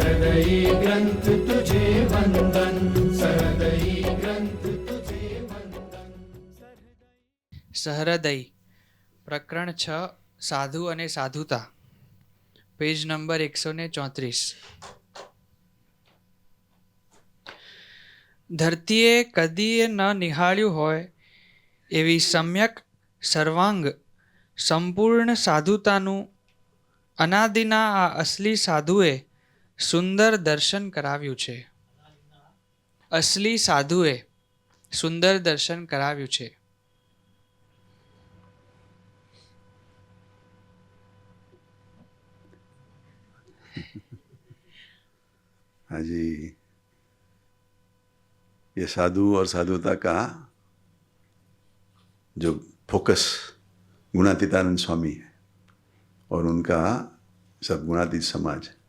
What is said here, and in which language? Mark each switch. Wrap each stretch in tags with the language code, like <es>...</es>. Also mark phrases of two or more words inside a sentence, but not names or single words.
<hi>सहृदयी ग्रंथ तुझे वंदन, सहृदयी ग्रंथ तुझे वंदन।</hi> <gu>સહૃદય પ્રકરણ 6 સાધુ અને સાધુતા</gu> <en>page number</en> <gu>134. ધરતીએ કદીએ ન નિહાળ્યું હોય એવી સમ્યક સર્વાંગ સંપૂર્ણ સાધુતાનું અનાદિના આ અસલી સાધુએ સુંદર દર્શન કરાવ્યું છે. અસલી સાધુએ સુંદર દર્શન કરાવ્યું છે.</gu> <hi>हाँ जी, ये साधु और साधुता का जो फोकस गुणातीतानंद स्वामी है और उनका सब गुणातीत समाज,</hi>